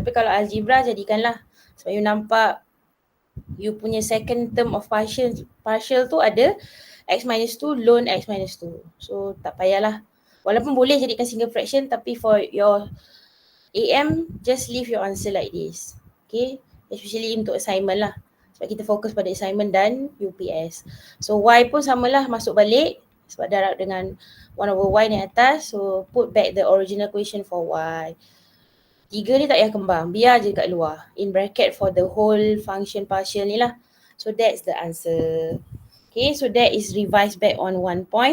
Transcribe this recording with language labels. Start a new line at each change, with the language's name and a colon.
Malay: Tapi kalau algebra jadikanlah. Sebab you nampak you punya second term of partial tu ada x minus 2 loan x minus 2. So tak payahlah. Walaupun boleh jadikan single fraction, tapi
English: for your AM just leave your answer like this.
Malay: Okay, especially untuk assignment lah. Sebab kita fokus pada assignment dan UPS. So y pun samalah, masuk balik sebab darab dengan 1 over y ni atas.
English: So put back the original equation for y.
Malay: 3 ni tak payah kembang, biar je kat luar.
English: In bracket for the whole function partial
Malay: ni lah.
English: So that's the answer. Okay, so that is revised back on 1.3.